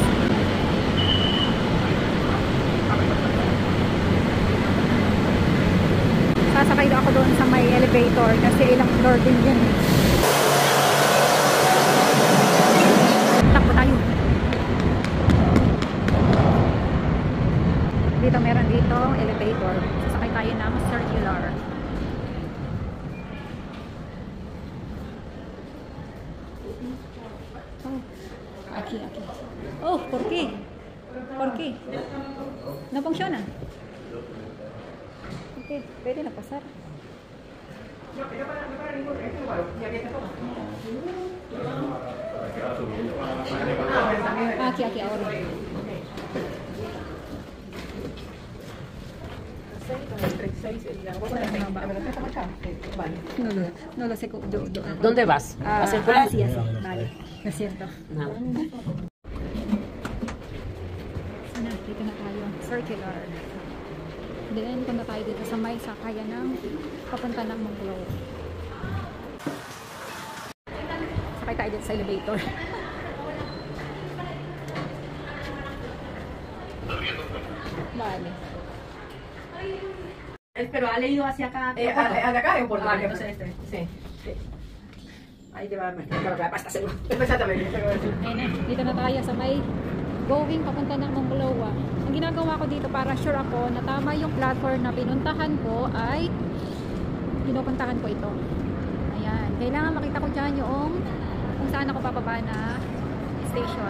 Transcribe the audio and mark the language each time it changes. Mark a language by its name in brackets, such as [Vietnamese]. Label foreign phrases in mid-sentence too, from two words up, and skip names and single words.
[Filipino] Sasakay ako doon sa may elevator kasi ilang floor din yan. Takbo tayo. Dito meron dito elevator. Sasakay tayo ng circular. Aquí. [Spanish] Oh, ¿por qué? ¿Por qué? No funciona. [Filipino] Okay, pwede na pasar. [Spanish] Aquí ahora. No lo sé. ¿Dónde vas? ¿A circular? Sí, así. Vale, lo siento. Nada. [Filipino] Dito na tayo. Circular. Then, punta tayo dito sa may sakayan ng papunta ng Monclova. Sakay tayo dito sa elevator. [Spanish] Vale. Pero ha leído hacia acá. ¿Al de acá o por la Vale, entonces este. Sí. Ahí te va a meter. Pero que pasta seguro. Exactamente. [Filipino] Dito na tayo sa may going papunta ng Monclova. Ang ginagawa ko dito para sure ako na tama yung platform na pinuntahan ko ay pinupuntahan ko ito. Ayan. Kailangan makita ko dyan yung kung saan ako papaba na station.